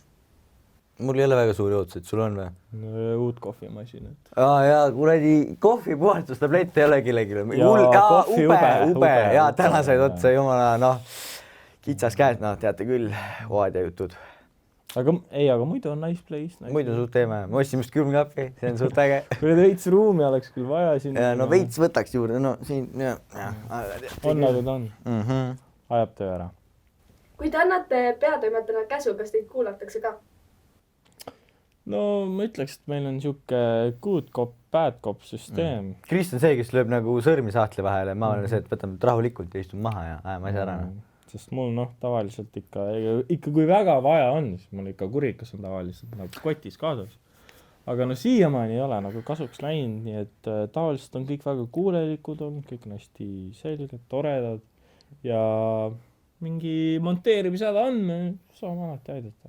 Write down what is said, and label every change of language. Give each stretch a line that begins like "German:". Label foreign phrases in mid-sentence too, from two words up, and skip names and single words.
Estonian: Mul ei ole väga suuri ootused, sul on või? Uut kohvimasinat. Kuradi kohvipuhastustablett ei ole kellelegi. Ube. Ja täna said otsa jumala, kitsas käes, teate küll, Oadia jutud. Aga muidu on
English: nice place.
Estonian: Muidu on suht teema. Ma ostsin just külmkappi, see on suht äge. Kui veits ruumi oleks küll vaja siin. Veits võtaks juurde, siin, On nagu ta on. Ajab töö ära. Kui te annate peatoimetajana käsu, kas teid kuulatakse ka? No ma ütleks, et meil on siuke
English: good cop, bad cop
Estonian: süsteem. Krist on see, kes lööb nagu sõrmi saatli vahele. Ma olen see, et võtame rahulikult ja istun maha ja ajame asja ära. sest mul tavaliselt ikka kui väga vaja on, siis mul ikka kurikas on tavaliselt nagu kotis kaasas. Aga siiamaani ei ole nagu kasuks läinud, nii et tavaliselt on kõik väga kuulelikud olnud, kõik on hästi selged, toredad ja mingi monteerimisjäda on, me saame alati aidata.